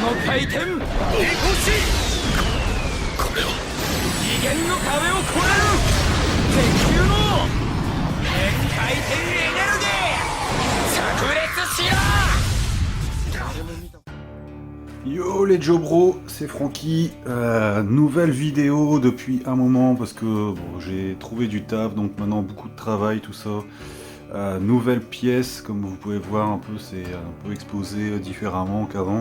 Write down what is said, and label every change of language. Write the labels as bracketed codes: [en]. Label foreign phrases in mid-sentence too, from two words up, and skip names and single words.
[ja] 回転抵抗しこれは次元の壁を越える鉄球の変回転エネルギー炸裂しろ。 [fr] Yo les Jobros, c'est Francky, nouvelle vidéo depuis un moment parce que bon, j'ai trouvé du taf, donc maintenant beaucoup de travail, tout ça. Nouvelle pièce, comme vous pouvez voir un peu, c'est un peu exposé différemment qu'avant.